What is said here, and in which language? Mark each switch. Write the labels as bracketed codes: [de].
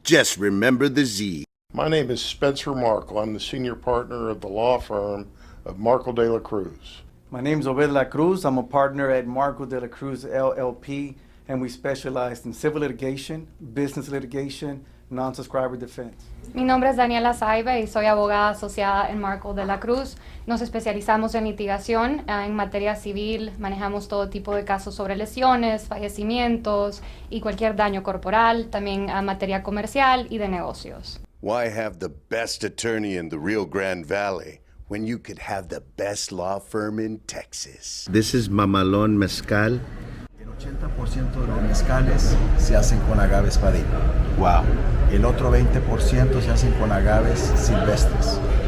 [en] Just remember the Z. My name is Spencer Markle. I'm the senior partner of the law firm of Markle de la Cruz. My name is Obed La Cruz. I'm a partner at Markle de la Cruz LLP, and we specialize in civil litigation, business litigation, non-subscriber defense. [es] Mi nombre es Daniela Saibe y soy abogada asociada en Marco de la Cruz. Nos especializamos en litigación en materia civil, manejamos todo tipo de casos sobre lesiones, fallecimientos y cualquier daño corporal, también a materia comercial y de negocios. [en] Why have the best attorney in the Rio Grande Valley when you could have the best law firm in Texas? This is Mamalón Mezcal. [es] El 80% de los mezcales se hacen con agave espadín. Wow. El otro 20% se hacen con agaves silvestres.